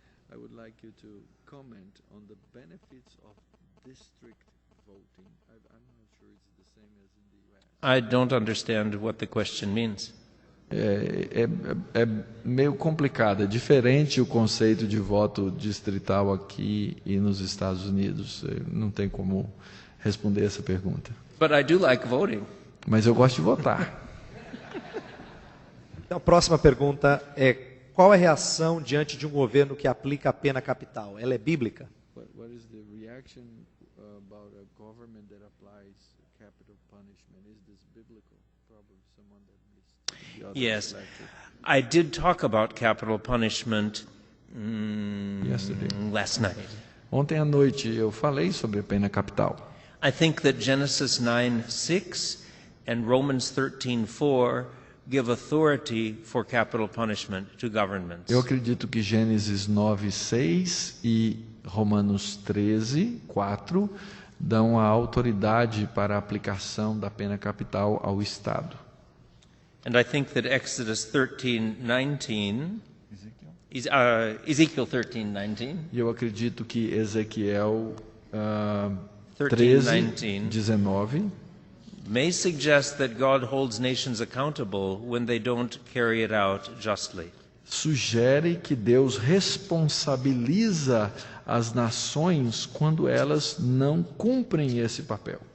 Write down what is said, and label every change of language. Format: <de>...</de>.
<en>I would like you to comment on the benefits of district voting. I'm not sure it's the same as in the US. I don't understand what the question means.</en> <pt>É meio complicado, é diferente o conceito de voto distrital aqui e nos Estados Unidos. Não tem como responder essa pergunta.</pt> <en>But I do like voting.</en> <pt>Mas eu gosto de votar. Então, a próxima pergunta é: qual é a reação diante de um governo que aplica a pena capital? Ela é bíblica?</pt> <en>What is the reaction about a government that applies capital punishment? Is this biblical? Probably someone that missed the other Yes. lecture. I did talk about capital punishment Yesterday. last night.</en> <pt>Ontem à noite eu falei sobre a pena capital.</pt> <en>I think that Genesis 9:6 and Romans 13:4 give authority for capital punishment to governments.</en> <pt>Eu acredito que Gênesis 9:6 e Romanos 13:4 dão a autoridade para a aplicação da pena capital ao Estado.</pt> <en>And I think that Exodus 13:19, Ezekiel 13:19,</en> <pt>E eu acredito que Ezequiel</pt> <en>13:19</en> <pt>13:19</pt> <en>may suggest that God holds nations accountable when they don't carry it out justly.</en> <pt>sugere que Deus responsabiliza as nações quando elas não cumprem esse papel.</pt>